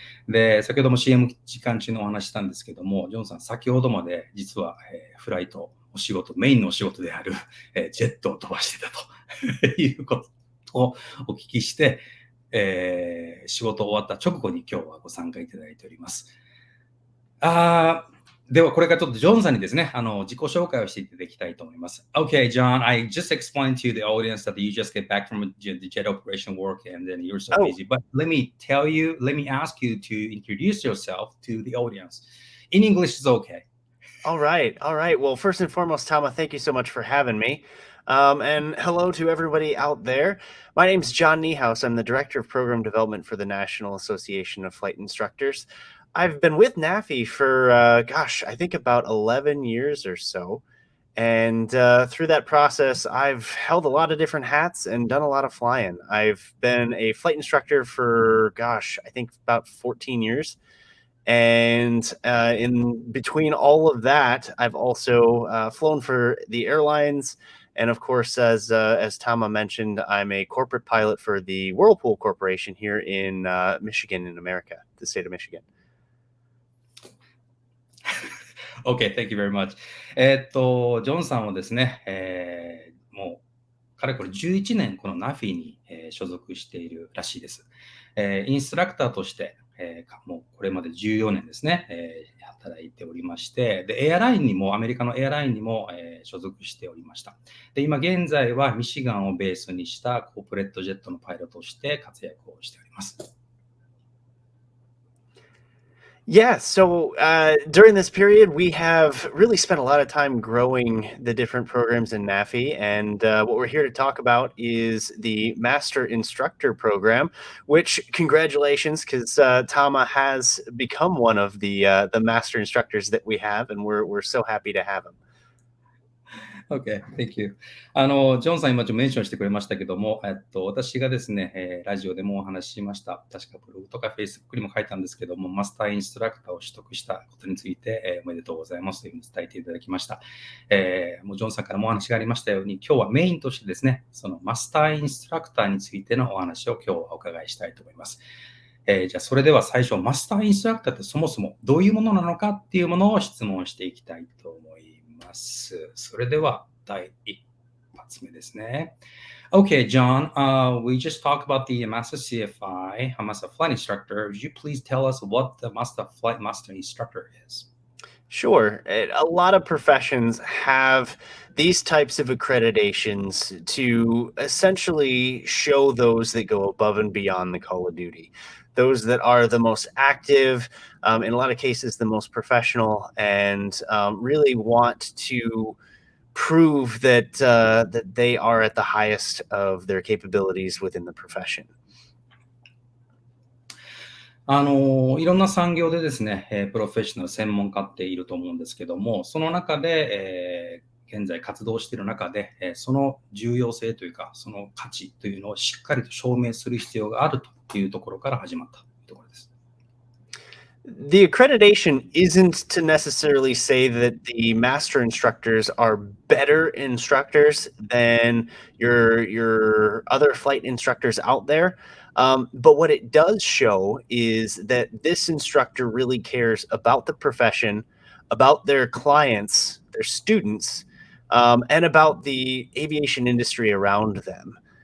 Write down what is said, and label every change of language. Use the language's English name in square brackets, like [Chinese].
[Japanese] で、先ほども CM 時間中のお話したんですけども、ジョンさん、先ほどまで実は、フライト、メインのお仕事である、ジェットを飛ばしてたということをお聞きして、仕事終わった直後に今日はご参加いただいております。ではこれからちょっとジョンさんにですね、自己紹介をしていただきたいと思います。 [English] Okay, John, I just explained to the audience that you just get back from the jet operation work and then you're so busy. But let me ask you to introduce yourself to the audience. In English is okay. All right. All right. Well, first and foremost, Tama, thank you so much for having me. And hello to everybody out there. My name's John Niehaus. I'm the Director of Program Development for the National Association of Flight Instructors. I've been with NAFI for, I think about 11 years or so. And through that process, I've held a lot of different hats and done a lot of flying. I've been a flight instructor for, I think about 14 years. And in between all of that, I've also flown for the airlines. And of course, as Tama mentioned, I'm a corporate pilot for the Whirlpool Corporation here in Michigan in America, the state of Michigan. Okay, thank you very much. [Japanese] ジョンさんはですね、もうかれこれ11年この NAFI に、所属しているらしいです。インストラクターとして、もうこれまで14年ですね、働いておりまして、で、エアラインにも、アメリカのエアラインにも、所属しておりました。で、今現在はミシガンをベースにしたコーポレートジェットのパイロットとして活躍をしております。 [English] Yeah, so during this period, we have really spent a lot of time growing the different programs in NAFI. And what we're here to talk about is the Master Instructor Program, which congratulations, because Tama has become one of the Master Instructors that we have, and we're so happy to have him. Okay, thank you. [Japanese] ジョンさん今ちょっとメンションしてくれましたけども、私がですね、ラジオでもお話ししました。確かブログとか Facebook にも書いたんですけども、マスターインストラクターを取得したことについて、おめでとうございますというふうに伝えていただきました。もうジョンさんからもお話がありましたように、今日はメインとしてですね、そのマスターインストラクターについてのお話を今日はお伺いしたいと思います。じゃあそれでは最初、マスターインストラクターってそもそもどういうものなのかっていうものを質問していきたいと思います。それでは第一発目ですね。 [English] Okay, John, we just talked about the Master CFI, Master Flight Instructor. Would you please tell us what the Master Flight Master Instructor is? Sure. A lot of professions have these types of accreditations to essentially show those that go above and beyond the call of duty. Those that are the most active, in a lot of cases, the most professional, and really want to prove that that they are at the highest of their capabilities within the profession. [Japanese] いろんな産業でですね、プロフェッショナル専門家っていると思うんですけども、その中で、現在活動している中で、その重要性というか、その価値というのをしっかりと証明する必要があるというところから始まったところです。 [English] The accreditation isn't to necessarily say that the master instructors are better instructors than your other flight instructors out there. But what it does show is that this instructor really cares about the profession, about their clients, their students, and about the aviation industry around them.